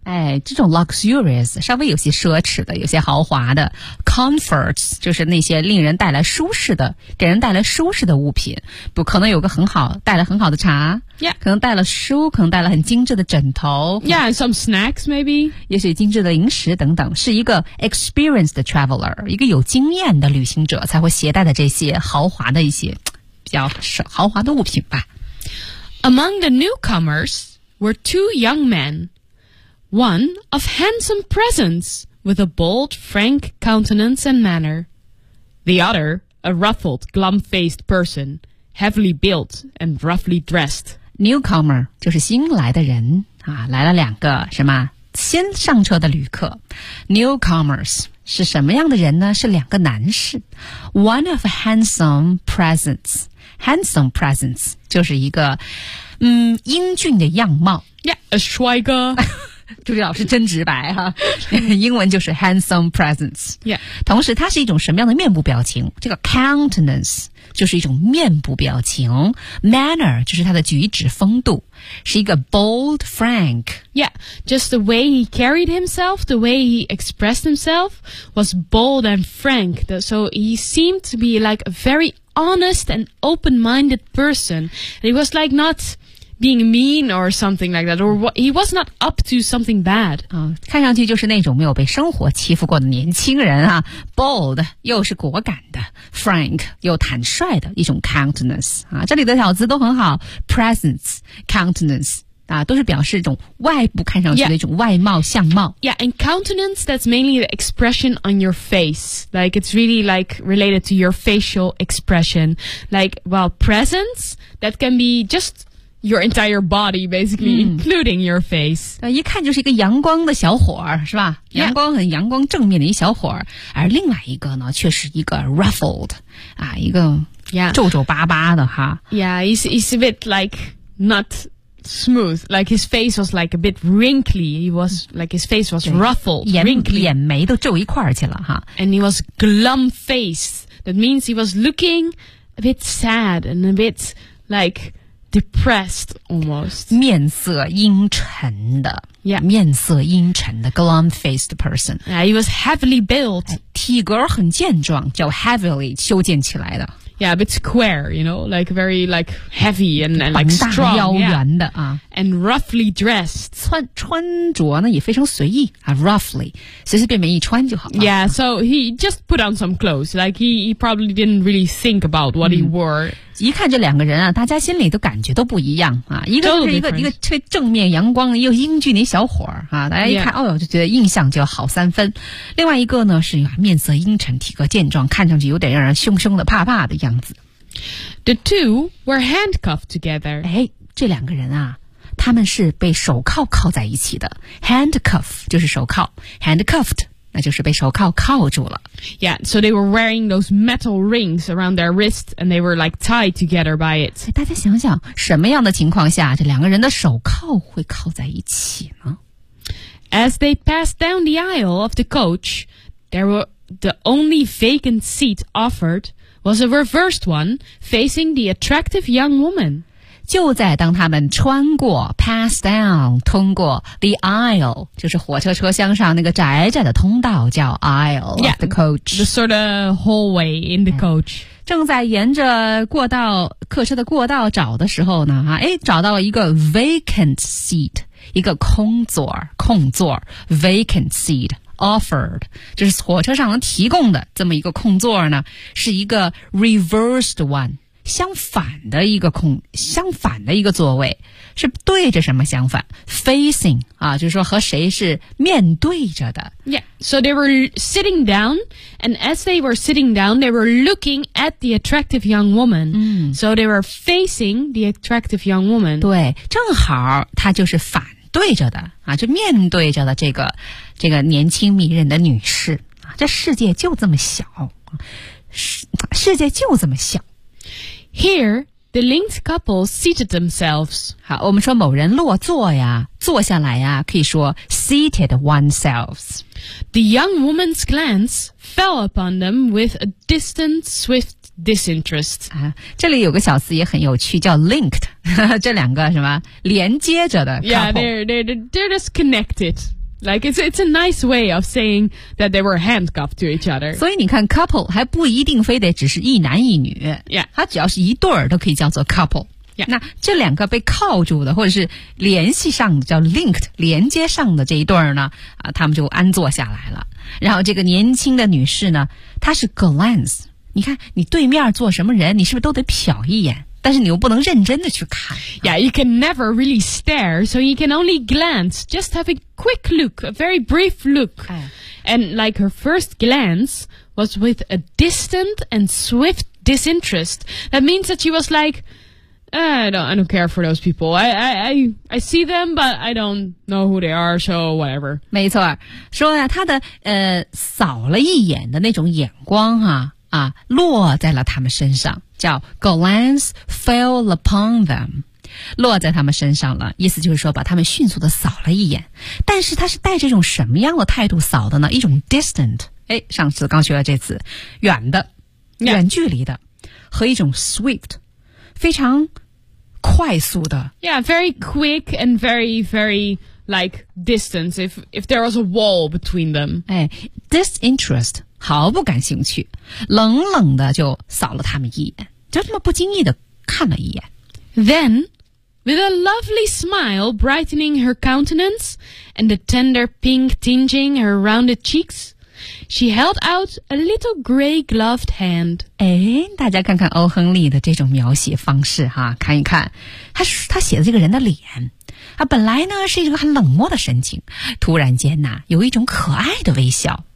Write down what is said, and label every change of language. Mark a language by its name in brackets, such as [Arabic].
[Chinese] 哎，这种 luxurious, 稍微有些奢侈的，有些豪华的 comforts, 就是那些令人带来舒适的，给人带来舒适的物品，不可能有个很好，带来很好的茶。 [English] Yeah. [Chinese] 可能带了书可能带了很精致的枕头 [English] Yeah, some snacks maybe [Chinese] 也许精致的零食等等是一个 experienced traveler 一个有经验的旅行者才会携带的这些豪华的一些比较豪华的物品吧 [English] Among the newcomers were two young men One of handsome presence with a bold, frank countenance and manner The other, a ruffled, glum-faced person heavily built and roughly dressed [Chinese] Newcomer 就是新来的人啊，来了两个什么先上车的旅客 Newcomers 是什么样的人呢是两个男士 [English] One of handsome presence [Chinese] Handsome presence 就是一个英俊的样貌 [English] Yeah, a 帅哥 [Chinese] 朱莉老师真直白哈、啊，英文就是 handsome presence [English] Yeah [Chinese] 同时它是一种什么样的面部表情这个 countenance就是一种面部表情 ，manner 就是他的举止风度，是一个 bold frank。 [English] Yeah, just the way he carried himself, the way he expressed himself was bold and frank. So he seemed to be like a very honest and open-minded person. And he was like not being mean or something like that, or he was not up to something bad. [Chinese] 看上去就是那种没有被生活欺负过的年轻人啊 ，bold 又是果敢的。 Frank 又坦率的一种 countenance 啊，这里的小字都很好 ，presence countenance 啊，都是表示一种外部看上去的一种外貌相貌。 [English] Yeah, and countenance that's mainly the expression on your face, like it's really like related to your facial expression. Like, well, presence that can be just your entire body, basically including your face. [Chinese] 一看就是一个阳光的小伙儿，是吧？阳光很阳光正面的一小伙儿，而另外一个呢，却是一个 ruffled 啊，一个皱皱巴巴的哈。 [English] Yeah, he's a bit like not smooth. Like his face was like a bit wrinkly. He was like his face was ruffled, wrinkly. [Chinese] 眼眉都皱一块儿去了哈。 [English] And he was glum face. That means he was looking a bit sad and a bit like. Depressed, almost. [Chinese] 面色阴沉的 [English] Yeah. [Chinese] 面色阴沉的 [English] glum-faced person. Yeah, he was heavily built. [Chinese] 体格很健壮叫 heavily 修建起来的 [English] Yeah, a bit square, you know, like very like heavy and like strong. [Chinese] 膀大腰圆的、 [English] yeah. 啊。 And roughly dressed. [Chinese] 穿着呢也非常随意、啊、roughly. 随随便便一穿就好了。 [English] Yeah, so he just put on some clothes. Like he probably didn't really think about what he wore. [Chinese] 一看这两个人啊大家心里都感觉都不一样啊一个就是一个特别正面阳光又英俊的小伙儿啊大家一看、yeah. 哦就觉得印象就好三分。另外一个呢是面色阴沉体格健壮看上去有点让人凶凶的怕怕的样子。 [English] The two were handcuffed together. [Chinese] 哎这两个人啊他们是被手铐铐在一起的。Handcuff 就是手铐。Handcuffed, 那就是被手铐铐住了。 [English] Yeah, so they were wearing those metal rings around their wrists and they were like tied together by it. [Chinese] 大家想想，什么样的情况下这两个人的手铐会铐在一起呢？ [English] As they passed down the aisle of the coach, there were the only vacant seat offered was a reversed one facing the attractive young woman. [Chinese] 就在当他们穿过 pass down, 通过 the aisle, 就是火车车厢上那个窄窄的通道叫 aisle of [English] yeah, the coach. The sort of hallway in the coach. [Chinese] 正在沿着过道客车的过道找的时候呢，哎，找到了一个 vacant seat, 一个空座空座 [English] vacant seat offered, [Chinese] 就是火车上能提供的这么一个空座呢，是一个 reversed one, 相反的一个空相反的一个座位，是对着什么相反 facing, 啊，就是说和谁是面对着的。 [English] Yeah, so they were sitting down, and as they were sitting down, they were looking at the attractive young woman.、嗯、 so they were facing the attractive young woman. [Chinese] 对，正好她就是反对着的，啊，就面对着的这个年轻迷人的女士。啊，这世界就这么小。世界就这么小。 [English] Here,The linked couple seated themselves. [Chinese] 好，我们说某人落座呀，坐下来呀，可以说 seated oneself. [English] The young woman's glance fell upon them with a distant, swift disinterest. [Chinese] 啊，这里有个小词也很有趣，叫 linked. 这两个什么连接着的 couple. [English] Yeah, they're just connected. Like it's a nice way of saying that they were handcuffed to each other. [Chinese] 所以你看 couple 还不一定非得只是一男一女。 [English] Yeah. [Chinese] 它只要是一对儿都可以叫做 couple. [English] Yeah. [Chinese] 那这两个被铐住的或者是联系上的叫 linked, 连接上的这一对儿呢，啊，他们就安坐下来了。然后这个年轻的女士呢，她是 glance。你看你对面坐什么人你是不是都得瞟一眼。但是你又不能认真的去看。 [English] Yeah, you can never really stare, so you can only glance, just have a quick look, a very brief look.、哎、 and like her first glance was with a distant and swift disinterest. That means that she was like,、I don't care for those people. I see them, but I don't know who they are, so whatever. [Chinese] 没错，说呀、啊，她的扫了一眼的那种眼光哈、啊落在了他们身上。叫 [English] glance fell upon them, [Chinese] 落在他们身上了，意思就是说把他们迅速的扫了一眼。但是他是带着一种什么样的态度扫的呢？一种 distant, 诶，上次刚学了这词，远的、 [English] yeah. [Chinese] 远距离的，和一种 swift, 非常快速的。 [English] Yeah, very quick and very, very like distance, if there was a wall between them. [Chinese] 诶， disinterest,毫不感兴趣，冷冷的就扫了他们一眼，就这么不经意的看了一眼。 [English] Then, with a lovely smile brightening her countenance and a tender pink tinging her rounded cheeks, she held out a little gray gloved hand. [Chinese] 哎，大家看看欧亨利的这种描写方式哈，看一看，他写的这个人的脸，他本来呢是一个很冷漠的神情，突然间呢有一种可爱的微笑。